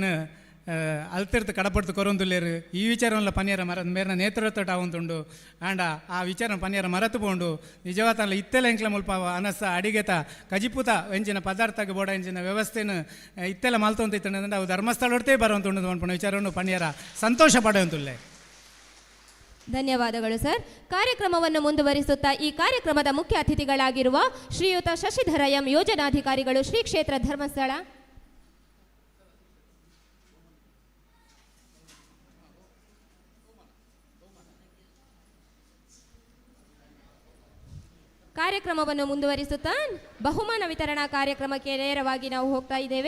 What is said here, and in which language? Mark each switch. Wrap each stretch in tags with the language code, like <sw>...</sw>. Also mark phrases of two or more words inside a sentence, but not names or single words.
<tcy>ಅಲ್ತಿರ್ತು ಕಡಪಡ್ತು ಕೊರೊಂದುಲ್ಲೇರು ಈ ವಿಚಾರವನ್ನ ಪನ್ಯಾರ ಮೇರಿನ ನೇತೃತ್ವ ಆವಂತುಂಡು ಆಂಡ ಆ ವಿಚಾರ ಪನ್ಯಾರ ಮರತು ಪೋಂಡು ನಿಜವಾತಲ್ಲ ಇತ್ತೆಲ್ಲ ಎಂಕ್ಲ ಮುಲ್ಪ ಅನಸ ಅಡಿಗೆತ ಕಜಿಪುತ ಎಂಚಿನ ಪದಾರ್ಥಕ್ಕೆ ಬೋಡ ಎಂಚಿನ ವ್ಯವಸ್ಥೆನ ಇತ್ತೆಲ್ಲ ಮಲ್ತೊಂತ ಇತ್ತಂದ್ರೆ ಅವು ಧರ್ಮಸ್ಥಳರ್ತೇ ಬರುವಂತುಂಡು ಅನ್ಪಣ ವಿಚಾರವನ್ನು ಪನ್ಯಾರ ಸಂತೋಷ ಪಡೆಯುವಂತುಲ್ಲೆ.</tcy> <kn>ಧನ್ಯವಾದಗಳು ಸರ್. ಕಾರ್ಯಕ್ರಮವನ್ನು ಮುಂದುವರಿಸುತ್ತಾ ಈ ಕಾರ್ಯಕ್ರಮದ ಮುಖ್ಯ ಅತಿಥಿಗಳಾಗಿರುವ ಶ್ರೀಯುತ ಶಶಿಧರ ಎಂ ಯೋಜನಾಧಿಕಾರಿಗಳು ಶ್ರೀ ಕ್ಷೇತ್ರ ಧರ್ಮಸ್ಥಳ ಕಾರ್ಯಕ್ರಮವನ್ನು ಮುಂದುವರಿಸುತ್ತಾ ಬಹುಮಾನ ವಿತರಣಾ ಕಾರ್ಯಕ್ರಮಕ್ಕೆ ನೇರವಾಗಿ ನಾವು ಹೋಗ್ತಾ ಇದ್ದೇವೆ.</kn>